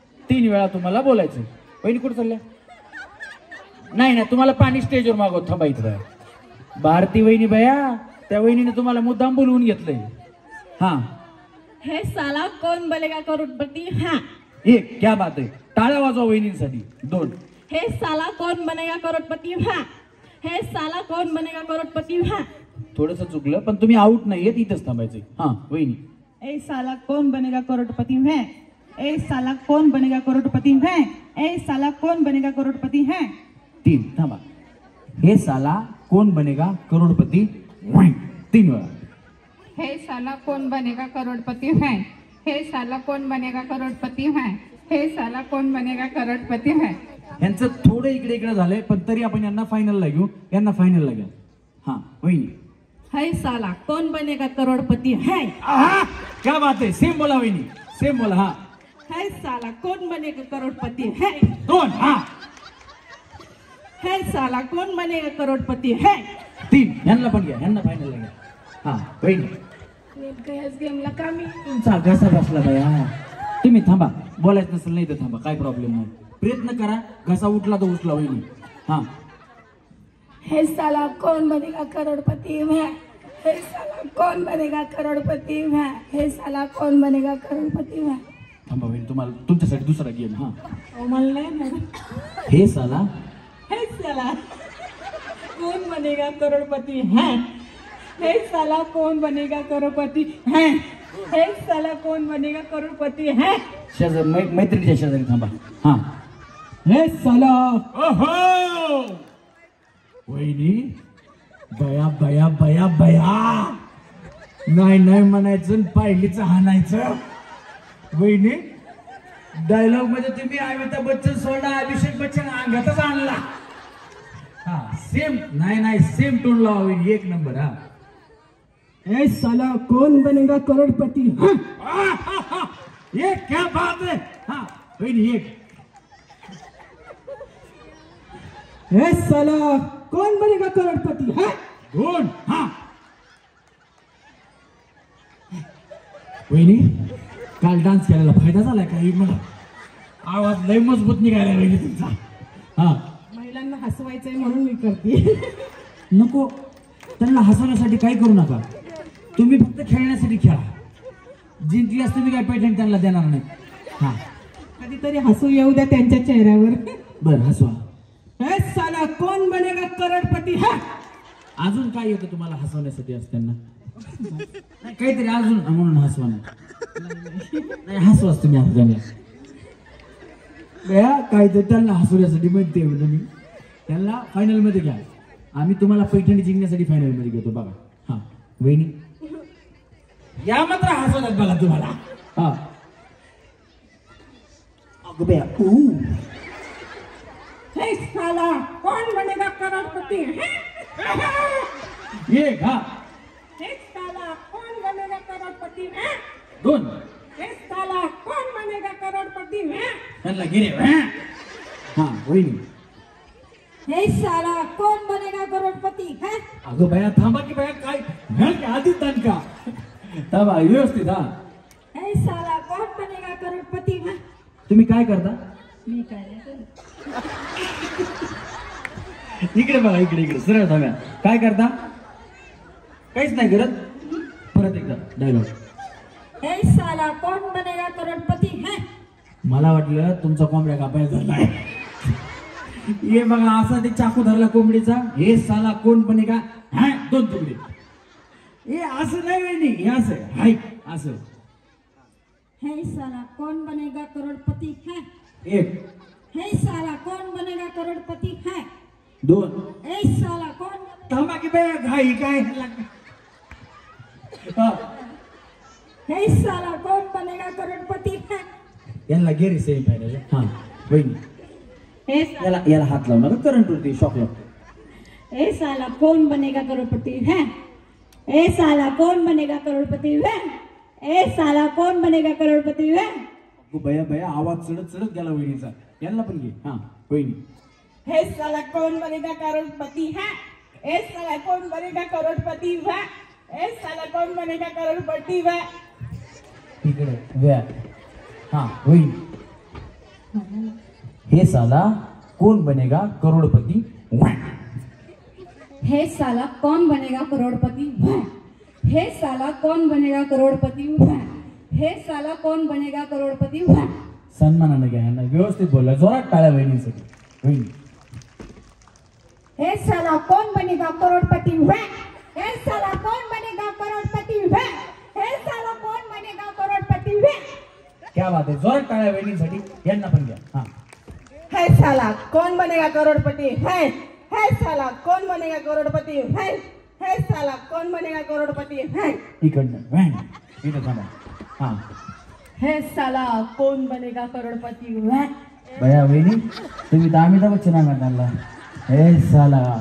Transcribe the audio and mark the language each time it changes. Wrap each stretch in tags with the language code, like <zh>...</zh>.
<mr>3 वेळा तुम्हाला बोलायचं. वहिनी कुठे चालल्या? नाही ना तुम्हाला पाणी स्टेजवर मागवत थांबायचं. भारती वहिनी बया त्या वहिनीने तुम्हाला मुद्दाम बोलवून घेतलंय. हा</mr> <hi>हे साला कौन बनेगा करोड़पति. हाँ</hi> <mr>1</mr> <hi>क्या बात</hi> <mr>आहे. टाळ्या वाजवा वहिनींसाठी. 2</mr> <hi>हे साला कौन बनेगा करोड़पति. हाँ हे साला कौन बनेगा करोड़पति. हाँ</hi> <mr>थोडस चुकलं पण तुम्ही आउट नाहीये, इथंच थांबायचंय. हा वहिनी.</mr> <hi>ए साला कौन बनेगा करोड़पति है. ए साला कौन बनेगा करोड़पति है. ए साला कौन बनेगा करोड़पति है.</hi> <mr>3 थांबा.</mr> <hi>हे साला कोण बनेगा करोडपती.</hi> <mr>3 वेळा.</mr> <hi>हे साला कौन बनेगा करोड़पति है. हे साला कौन बनेगा करोड़पति है. हे साला कौन बनेगा करोड़पति है.</hi> <mr>यांचं थोडं इकडे इकडे झालंय पण तरी आपण यांना फायनलला घेऊ. यांना फायनलला घ्या. हा वहिनी.</mr> <hi>है साला कौन बनेगा करोड़पति है. क्या बात</hi> <mr>आहे. सेम बोला वहिनी, सेम बोला. हा</mr> <hi>है साला कौन बनेगा करोड़पति है. 2 हा है साला कौन बनेगा करोड़पति है.</hi> <mr>3 यांना पण घ्या, यांना फायनलला घ्या. हा वहिनी. गेमला का मी तुमचा घसा बसला बाया. तुम्ही थांबा, बोलायचं नसेल नाही तर थांबा, काय प्रॉब्लेम नाही. प्रयत्न करा. घसा उठला तर उचला वहिनी. हा</mr> <hi>हे साला कौन बनेगा करोड़पति है. हे साला कौन बनेगा करोड़पति है. हे साला कौन बनेगा करोड़पति है.</hi> <mr>थांबा वहिनी, तुम्हाला तुमच्यासाठी दुसरा गेम. हा, मला नाही ना.</mr> <hi>हे साला हे साला कौन बनेगा करोड़पति है. हे साला कौन बनेगा करोड़पति है. हे साला कौन बनेगा करोड़पति है.</hi> <mr>शेजारी मैत्रिणीच्या शेजारी थांबा. हा,</mr> <hi>हे साला.</hi> <mr>ओहो वहिनी, बया बया बया बया, नाही नाही म्हणायचं, पाहिलीच हाणायचं. वहिनी, डायलॉग मध्ये तुम्ही अमिताभ बच्चन सोडा, अभिषेक बच्चन अंगातच आणला. हा, सेम नाही सेम टोन लावा वहिनी, एक नंबर. हा,</mr> <hi>हे साला कौन बनेगा करोड़पति. ये क्या बात है.</hi> <mr>हा वहिनी, एक.</mr> <hi>हे साला कौन बनेगा करोड़पति है.</hi> <mr>दोन. हा वहिनी, काल डान्स केलेला फायदा झालाय काही. मला आवाज लय मजबूत निघाला वहिनी तुमचा. हा, महिलांना हसवायचंय म्हणून मी करते. नको, त्यांना हसवण्यासाठी काही करू नका. तुम्ही फक्त खेळण्यासाठी खेळा. जिंकल्यास तुम्ही काय पैठण त्यांना देणार नाही. हा, कधीतरी हसू येऊ द्या त्यांच्या चेहऱ्यावर. बर हसवा.</mr> <hi>हे साला कौन बनेगा करोड़पति है.</hi> <mr>अजून काय येतं तुम्हाला हसवण्यासाठी असं त्यांना? नाही, काहीतरी अजून म्हणून हसवा. नाही हसवाच तुम्ही आता त्यांना. बया काहीतरी त्यांना हसवण्यासाठी म्हणते मी. त्यांना फायनल मध्ये घ्या. आम्ही तुम्हाला पैठणी जिंकण्यासाठी फायनल मध्ये घेतो बघा. हा वहिनी, या मात्र हसवतात बघा तुम्हाला. हा, अगं बया.</mr> <hi>हे साला कौन बनेगा करोड़पति है.</hi> <mr>एक. हा,</mr> <hi>हे साला कौन बनेगा करोड़पति है.</hi> <mr>दोन.</mr> <hi>हे साला कौन बनेगा करोड़पति है.</hi> <mr>त्यांना गिरे. हा वहिनी,</mr> <hi>हे साला कौन बनेगा करोड़पति है.</hi> <mr>अगं बया थांबा की बया, काय आधीच दणका. थांबा व्यवस्थित. हा,</mr> <hi>हे साला कौन बनेगा करोड़पति है.</hi> <mr>तुम्ही काय करता? मी काय नाही करत. इकडे बघा, इकडे सरळ थांब्या. काय करता? काहीच नाही करत. परत एकदा डायलॉग.</mr> <hi>हे साला कौन बनेगा करोड़पति है.</hi> <mr>मला वाटलं तुमचा कोंबड्या कापायला झालाय. ये बघा, असा ते चाकू धरला कोंबडीचा.</mr> <hi>हे साला कोण बनेगा.</hi> <mr>हा, दोन तुकडे. हे असं नाही वहिनी, हे असं हाय असं.</mr> <hi>हे साला कौन बनेगा करोड़पति है.</hi> <mr>एक.</mr> <hi>हे साला कौन बनेगा करोड़पति है.</hi> <mr>दोन.</mr> <hi>हे साला कौन.</hi> <mr>थांबा की बया, घाई काय. हा,</mr> <hi>हे साला कौन बनेगा करोड़पति है.</hi> <mr>यांना गेरी सेमी फायनल. हा वहिनी, हे याला हात लावू नका, करंट उरते, शॉक लागतो.</mr> <hi>ए साला कौन बनेगा करोड़पति है. ए साला कौन बनेगा करोड़पति है. ए साला कौन बनेगा करोड़पति है.</hi> <mr>बया बया, आवाज चढत चढत गेला वहिनीचा. यांना पण घे. हा वहिनी,</mr> <hi>हे साला कौन बनेगा करोड़पति है. ए साला कौन बनेगा करोड़पति है. ए साला कौन बनेगा करोड़पति है.</hi> <mr>इकडे व्या. हा वहिनी,</mr> <hi>हे साला कोण बनेगा करोडपती. हे साला कौन बनेगा करोड़पति है. हे साला कौन बनेगा करोड़पति है. हे साला कौन बनेगा करोड़पति है.</hi> <mr>सन्मानाने घ्या यांना, व्यवस्थित बोला, जोरात टाळ्या वहिनीसाठी. वहिनी,</mr> <hi>हे साला कौन बनेगा करोड़पति है. हे साला कौन बनेगा करोड़पति है. हे साला कौन बनेगा करोड़पति है. क्या बात</hi> <mr>आहे, जोरात टाळ्या वहिनीसाठी. यांना पण घ्या. हा,</mr> <hi>हे साला कौन बनेगा करोड़पति है. हे साला कौन बनेगा करोड़पति है. हे साला कौन बनेगा करोड़पति है.</hi> <mr>इकडनं व्हॅन. इथं थांबा. हा,</mr> <hi>हे साला कौन बनेगा करोड़पति है.</hi> <mr>बया वहिनी, तुम्ही तर अमिताभ बच्चन अंगात आणला.</mr> <hi>हे साला.</hi>